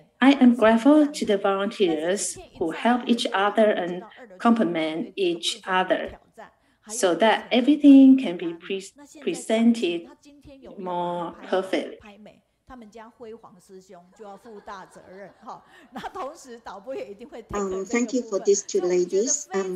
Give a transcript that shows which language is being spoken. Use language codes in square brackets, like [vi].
[en] I am grateful to the volunteers who help each other and complement each other, so that everything can be presented more perfectly. [zh] 他们家辉煌师兄就要负大责任，哈。那同时导播也一定会 [en] Thank you for these 2 ladies.